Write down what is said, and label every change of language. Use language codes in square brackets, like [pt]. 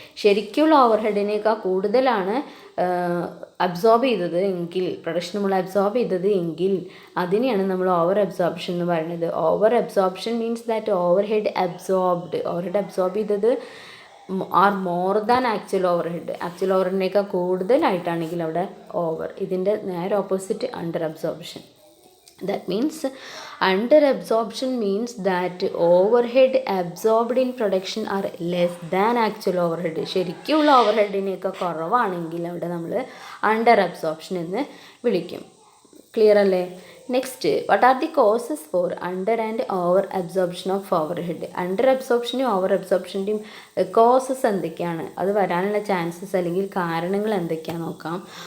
[ml] ശരിക്കുള്ള ഓവർ ഹെഡിനേക്കാൾ കൂടുതലാണ് അബ്സോർബ് ചെയ്തത് എങ്കിൽ, പ്രൊഡക്ഷൻ നമ്മൾ അബ്സോർബ് ചെയ്തത് എങ്കിൽ അതിനെയാണ് നമ്മൾ ഓവർ അബ്സോർപ്ഷൻ എന്ന് പറയുന്നത്. Over absorption means that over head absorb ചെയ്തത് are more than actual over head. Actual over ഹെഡിനേക്കാൾ കൂടുതലായിട്ടാണെങ്കിൽ അവിടെ ഓവർ. ഇതിൻ്റെ നേരെ opposite under absorption. [en] That means under absorption means that overhead absorbed in production are less than actual overhead. [ml] ശരിക്കുള്ള ഓവർഹെഡിനേക്കാൾ കുറവാണെങ്കിൽ അവിടെ നമ്മൾ under absorption എന്ന് വിളിക്കും. ക്ലിയർ അല്ലേ? Next, what are the causes for under and over absorption of over head? Under അബ്സോർപ്ഷനും over അബ്സോർപ്ഷൻ്റെയും causes എന്തൊക്കെയാണ്, അത് വരാനുള്ള ചാൻസസ് അല്ലെങ്കിൽ കാരണങ്ങൾ എന്തൊക്കെയാണെന്ന് നോക്കാം.